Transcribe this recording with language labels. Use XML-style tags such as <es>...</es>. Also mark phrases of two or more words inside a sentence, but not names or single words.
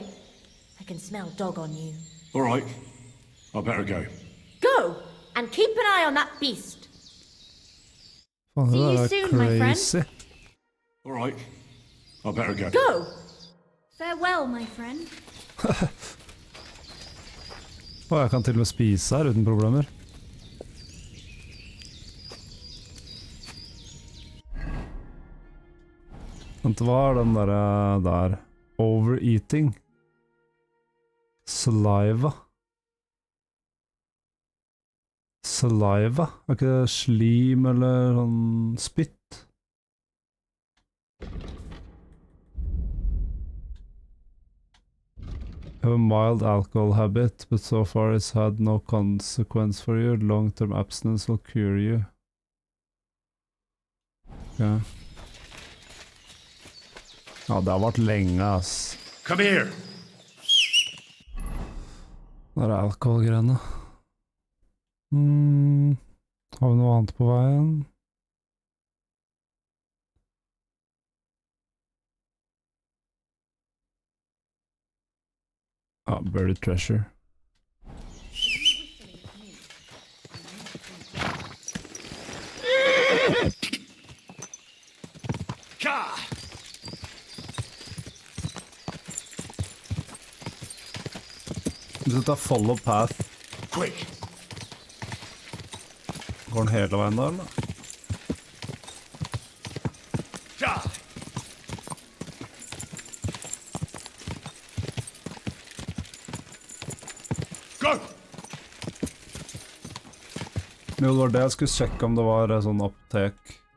<en>I can smell dog on you. All right. I better go. Go! And keep an eye on that beast.</en> <no>Faen,</no> <en>See</en> <no>det</no> <en>you</en> <no>der er</no> <en>soon, my friend.</en> <no>crazy.</no> <en>All right. I better go. Go! Farewell, my friend.</en> <no>Å, jeg kan til og med spise her uten problemer. Vent, hva er den der?</no> <en>Overeating. Saliva. Saliva?</en> <no>Er ikke det slim eller sånn spytt?</no> <en>Have a mild alcohol habit, but so far it's had no consequence for you. Long-term abstinence will cure you. Okay.</en> <no>Ja, det har vært lenge, ass.</no> <en>Come here.</en> <no>Det er alkoholgreiene. Har vi noe annet på veien? Ja,</no> <en>buried treasure.</en> <no>Dette er</no> <en>follow path. Quick.</en> <no>Går den hele veien da, eller?</no> <en>Go!</en> <no>Jo, det var det jeg skulle sjekke om det var en sånn apotek.</no>